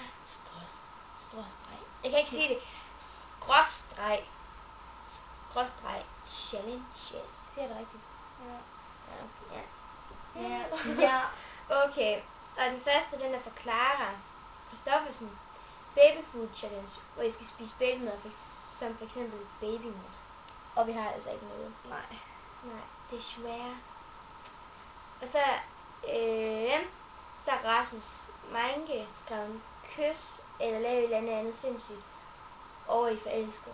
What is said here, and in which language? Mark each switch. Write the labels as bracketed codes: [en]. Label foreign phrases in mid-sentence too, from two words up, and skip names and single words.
[da] Stråstreg. Jeg kan ikke sige det. Skråstreg. Challenges. Siger det rigtigt? Ja. Okay. Og den første, den er fra Clara Christoffersen. [en] Baby food challenge, [da] hvor I skal spise babymad, som for eksempel babymos. Og vi har altså ikke noget. Nej, det er svært. Og så har Rasmus Meinke skrevet kys eller lave et eller andet sindssygt over i forelsket.